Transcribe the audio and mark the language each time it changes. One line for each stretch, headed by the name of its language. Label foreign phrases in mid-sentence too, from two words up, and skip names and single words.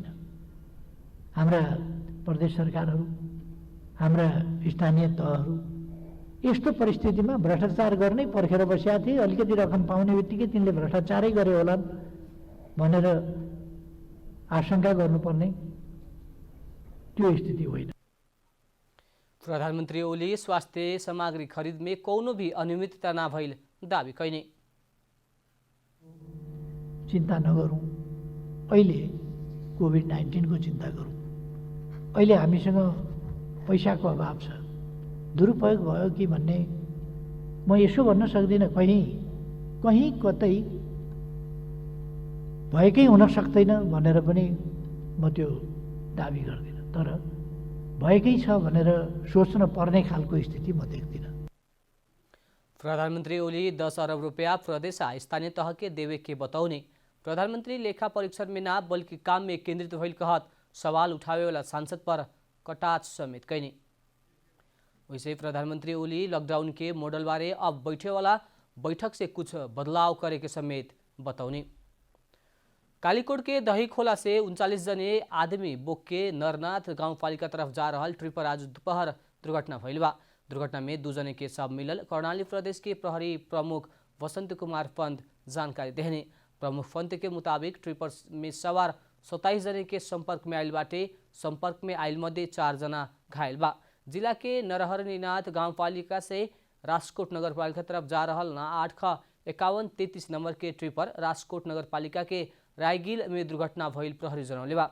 Nepali: हाम्रा प्रदेश सरकारहरू, हाम्रा स्थानीय तहहरू यस्तो परिस्थितिमा भ्रष्टाचार गर्नै पर्खेर बसेका थिए। अलिकति रकम पाउने बित्तिकै तिनले भ्रष्टाचारै गरे होलान् भनेर आशंका गर्नुपर्ने त्यो स्थिति होइन।
Bhojpuri: प्रधानमंत्री ओली स्वास्थ्य सामग्री खरीद में कौनो भी अनियमितता न भइल दावी कैने।
Nepali: चिन्ता नगरौँ, अहिले कोभिड-19 को चिन्ता गरौँ। अहिले हामीसँग पैसाको अभाव छ। दुरुपयोग भयो कि भन्ने म यसो भन्न सक्दिनँ। कहीँ कतै भएकै हुन सक्दैन भनेर पनि म त्यो दावी गर्दिनँ, तर भएकै छ भनेर सोच्न पर्ने खालको स्थिति म देख्दिनँ।
Bhojpuri: प्रधानमंत्री ओली 10 अरब रुपया प्रदेश स्थानीय तह के देवे के बताउने। प्रधानमंत्री लेखा परीक्षण में ना बल्कि काम में केंद्रित भइल कहत सवाल उठावे वाला सांसद पर कटाक्ष समेत कैने। वैसे प्रधानमंत्री ओली लॉकडाउन के मॉडल बारे अब बैठे वाला बैठक से कुछ बदलाव करे के समेत बताउने। कालीकोट के दही खोला से 39 जने आदमी बोक के नरनाथ गाउँपालिका तरफ जा रहल ट्रिपर आज दोपहर दुर्घटना भइल बा। दुर्घटना में 2 जने के शव मिलल कर्णाली प्रदेश के प्रहरी प्रमुख वसंत कुमार पंत जानकारी देहने। प्रमुख पंत के मुताबिक ट्रिपर में सवार 27 जने के संपर्क में आयल बाटे। संपर्क में आयल मध्ये 4 जना घायल बा। जिला के नरहरिनाथ गाउँपालिका से राजकोट नगरपालिका तरफ जा रहल ना 85133 नंबर के ट्रिपर राजकोट नगरपालिका के रायगिल में दुर्घटना भइल प्रहरी जनौले बा।